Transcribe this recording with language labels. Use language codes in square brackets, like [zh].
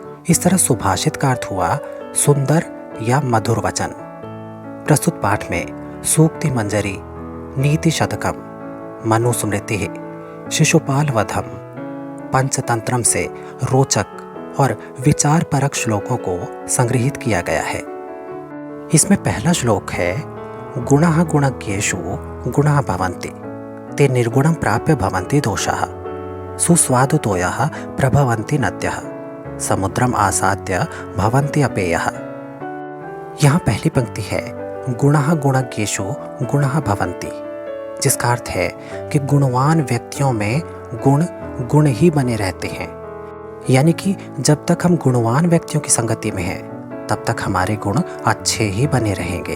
[hi] इस तरह सुभाषित का अर्थ हुआ सुंदर या मधुर वचन। प्रस्तुत पाठ में सूक्ति मंजरी, नीति शतकम, मनुस्मृति, शिशुपाल वधम, पंचतंत्रम से रोचक और विचार परक श्लोकों को संग्रहित किया गया है। इसमें पहला श्लोक है [sa] गुणः गुणज्ञेषु गुणः भवन्ति ते निर्गुणं प्राप्य भवन्ति दोषाः सुस्वादुतोयः प्रभवन्ति नद्यः समुद्रम आसाद्य भवन्ति अपेयः। [hi] यहाँ पहली पंक्ति है [sa] गुणः गुणज्ञेषु गुणः भवन्ति, [hi] जिसका अर्थ है कि गुणवान व्यक्तियों में गुण ही बने रहते हैं। यानी कि जब तक हम गुणवान व्यक्तियों की संगति में हैं तब तक हमारे गुण अच्छे ही बने रहेंगे।